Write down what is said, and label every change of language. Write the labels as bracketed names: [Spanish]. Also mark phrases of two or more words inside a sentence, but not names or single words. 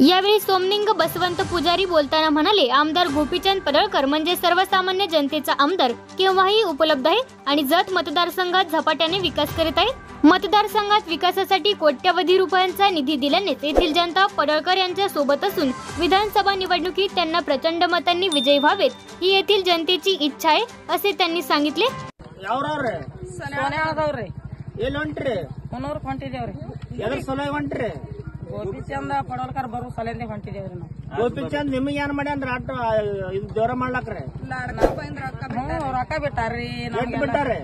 [Marathi] यावेळी सोमनिंग बसवंत पुजारी बोलताना म्हणाले, आमदार गोपीचंद पडळकर म्हणजे सर्वसामान्य जनतेचा आमदार केव्हाही उपलब्ध आहे आणि जत मतदारसंघात झपाट्याने विकास करीत आहे। मतदारसंघात विकासासाठी कोट्यवधी रुपयांचा निधी दिल्यानेच येथील जनता पडळकर यांच्या सोबत असून विधानसभा निवडणुकीत त्यांना प्रचंड मतांनी विजयी व्हावेत ही येथील जनतेची इच्छा आहे असे त्यांनी सांगितले। [Kannada] ಗೋಪಿಚಂದ ಪಡವಲ್ಕರ್ ಬರೋ ಸಲಂದೆ ಹೊಂಟಿದೇವ್ರಿ ನಾವು। ಗೋಪಿಚಂದ್ ನಿಮಗೆ ಏನ್ ಮಾಡ್ಯಾನ್ರಿ ಆಟ ಇದು ಜೋರ ಮಾಡ್ಲಕ್ರಿ? ರೊಕ್ಕ ಬಿಟ್ಟಾರ್ರಿ, ಬಿಟ್ಟಾರಿ,